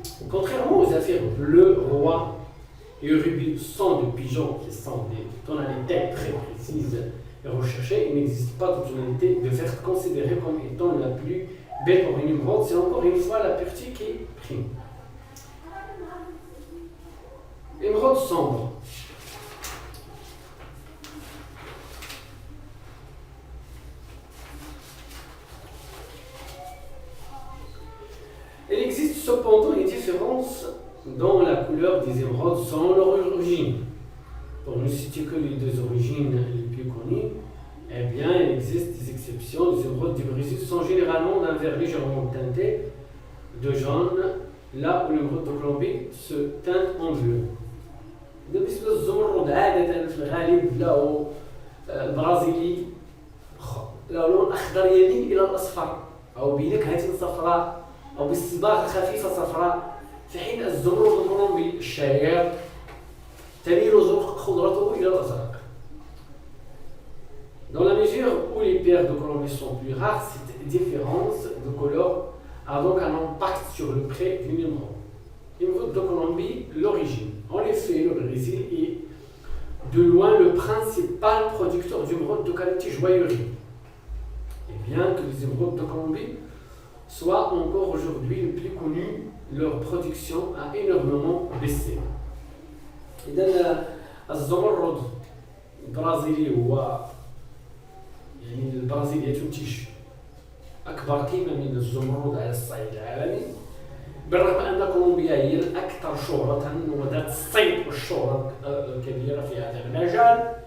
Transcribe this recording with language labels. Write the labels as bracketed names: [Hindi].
[French] Contrairement aux zéphyrs bleu, roi et rubis sont des pigeons qui sont des tonalités très précises et recherchées, il n'existe pas de tonalité de vert considérée comme étant la plus belle pour une émeraude. C'est encore une fois la pureté qui prime. Émeraude sombre. Il existe cependant une différence dans la couleur des émeraudes selon leur origine. Pour ne citer que les deux origines les plus connues, eh bien, il existe des exceptions. Les émeraudes du Brésil sont généralement d'un vert légèrement teinté de jaune, là où l'émeraude de Colombie se teinte en bleu. [Arabic] بالنسبة للزمرد عادة في الغالب له البرازيلي له لون أخضر يميل إلى الأصفر أو بنكهة صفراء أو بالصباغة خفيفة صفراء، في حين الزمرد الكولومبي الشهير تميل خضرته إلى الأزرق. [French] Dans la mesure où les pierres de Colombie sont plus rares, cette différence de couleur a donc un impact sur le prix d'une émeraude. L'émeraude de Colombie, l'origine. En effet, le Brésil est de loin le principal producteur d'émeraudes de qualité joaillerie. Et bien que les émeraudes de Colombie soient encore aujourd'hui les plus connues, leur production a énormément baissé. [Arabic] إذن الزمرد البرازيلي هو يعني البرازيل ينتج أكبر قيمة من الزمرد على الصعيد العالمي، بالرغم أن كولومبيا هي الأكثر شهرة وذات الصيت والشهرة الكبيرة في هذا المجال.